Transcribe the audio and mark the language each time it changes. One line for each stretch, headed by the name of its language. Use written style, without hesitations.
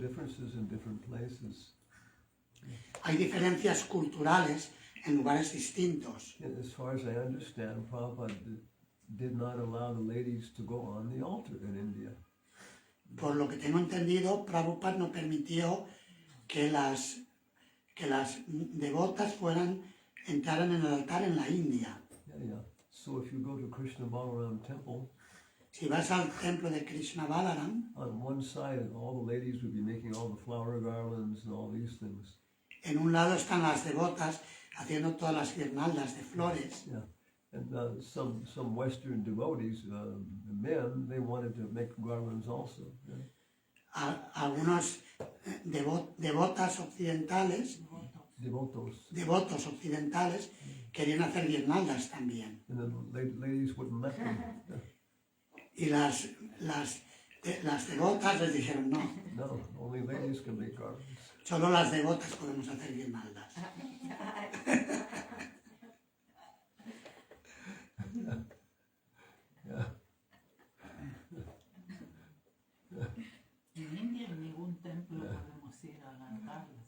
English: differences in different places.
Spanish: Hay diferencias culturales en lugares distintos.
English: And as far as I understand, Prabhupada did not allow the ladies to go on the altar in India.
Spanish: Por lo que tengo entendido, Prabhupada no permitió que las devotas entraran en el altar en la India.
English: Yeah. So if you go to Krishna Balaram temple,
Spanish: Si vas al templo de Krishna Balaram,
English: on one side all the ladies would be making all the flower garlands and all these things.
Spanish: en un lado están las devotas haciendo todas las guirnaldas de flores. Yeah.
English: And some Western devotees, men, they wanted to make garlands also. Yeah.
Spanish: Algunos devotas occidentales, devotos occidentales, querían hacer guirnaldas también.
English: And the ladies wouldn't let them.
Spanish: Y las devotas les dijeron no,
English: No, only ladies can make garlands.
Spanish: solo las devotas podemos hacer guirnaldas. Yeah. En India en ningún templo podemos ir al altar.